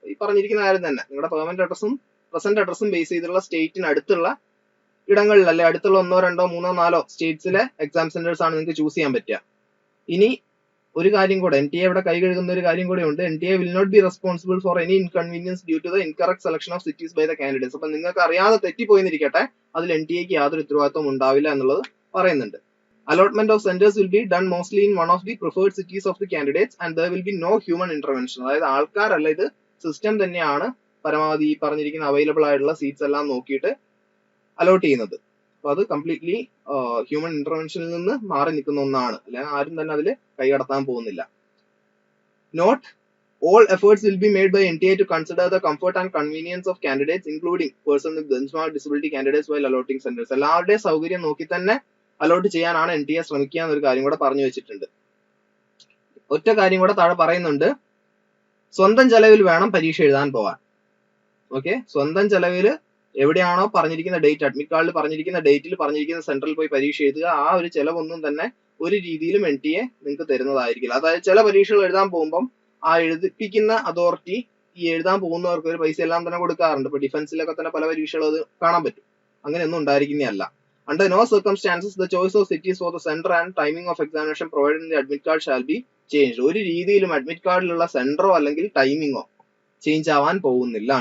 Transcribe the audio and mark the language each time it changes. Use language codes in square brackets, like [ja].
[ml] ഈ പറഞ്ഞിരിക്കുന്ന കാര്യം തന്നെ, നിങ്ങളുടെ പെർമനന്റ് അഡ്രസ്സും പ്രസന്റ് അഡ്രസ്സും ബേസ് ചെയ്തിട്ടുള്ള സ്റ്റേറ്റിന് അടുത്തുള്ള ഇടങ്ങളിൽ, അല്ലെ അടുത്തുള്ള 1, 2, 3, 4 സ്റ്റേറ്റ്സിലെ എക്സാം സെന്റേഴ്സ് ആണ് നിങ്ങൾക്ക് ചൂസ് ചെയ്യാൻ പറ്റുക. ഇനി ഒരു കാര്യം കൂടെ, NTA ഇവിടെ കൈ കഴുകുന്ന ഒരു കാര്യം കൂടെ ഉണ്ട്. [en] NTA will not be responsible for any inconvenience due to the incorrect selection of cities by the candidates. [ml] അപ്പൊ നിങ്ങൾക്ക് അറിയാതെ തെറ്റിപ്പോയിന്നിരിക്കട്ടെ, അതിൽ NTAക്ക് യാതൊരു ഉത്തരവാദിത്വം ഉണ്ടാവില്ല എന്നുള്ളത് പറയുന്നുണ്ട്. [en] Allotment of centers will be done mostly in one of the preferred cities of the candidates and there will be no human intervention. [ml] അതായത് ആൾക്കാരല്ല, ഇത് സിസ്റ്റം തന്നെയാണ് പരമാവധി ഈ പറഞ്ഞിരിക്കുന്ന അവൈലബിൾ ആയിട്ടുള്ള സീറ്റ്സ് എല്ലാം നോക്കിയിട്ട് അലോട്ട് ചെയ്യുന്നത്. അപ്പൊ അത് കംപ്ലീറ്റ്ലി ഹ്യൂമൻ ഇന്റർവെൻഷനിൽ നിന്ന് മാറി നിൽക്കുന്ന ഒന്നാണ്, അല്ലെങ്കിൽ ആരും തന്നെ അതിൽ കൈകടത്താൻ പോകുന്നില്ല. [en] Note all efforts will be made by NTA to consider the comfort and convenience of candidates including persons with benchmark disability candidates while allotting centers. [ml] എല്ലാവരുടെയും സൗകര്യം നോക്കി തന്നെ അലോട്ട് ചെയ്യാനാണ് NTA ശ്രമിക്കുക എന്നൊരു കാര്യം കൂടെ പറഞ്ഞു വെച്ചിട്ടുണ്ട്. ഒറ്റ കാര്യം കൂടെ താഴെ പറയുന്നുണ്ട്, സ്വന്തം ചെലവിൽ വേണം പരീക്ഷ എഴുതാൻ പോകാൻ. ഓക്കെ, സ്വന്തം ചെലവിൽ എവിടെയാണോ പറഞ്ഞിരിക്കുന്ന ഡേറ്റ്, അഡ്മിറ്റ് കാർഡിൽ പറഞ്ഞിരിക്കുന്ന ഡേറ്റിൽ പറഞ്ഞിരിക്കുന്ന സെന്ററിൽ പോയി പരീക്ഷ എഴുതുക. ആ ഒരു ചെലവൊന്നും തന്നെ ഒരു രീതിയിലും NTA നിങ്ങൾക്ക് തരുന്നതായിരിക്കില്ല. അതായത് ചില പരീക്ഷകൾ എഴുതാൻ പോകുമ്പോൾ ആ എഴുതിപ്പിക്കുന്ന അതോറിറ്റി ഈ എഴുതാൻ പോകുന്നവർക്ക് ഒരു പൈസ എല്ലാം തന്നെ കൊടുക്കാറുണ്ട്. ഇപ്പൊ ഡിഫൻസിലൊക്കെ തന്നെ പല പരീക്ഷകൾ അത് കാണാൻ പറ്റും. അങ്ങനെയൊന്നും ഉണ്ടായിരിക്കുന്നതല്ല. [en] Under no circumstances the choice of cities for the center and timing of examination provided in the admit card shall be changed. [ml] ഒരു രീതിയിലും അഡ്മിറ്റ് കാർഡിലുള്ള സെന്ററോ അല്ലെങ്കിൽ ടൈമിങ്ങോ ചേഞ്ച് ആവാൻ പോകുന്നില്ല.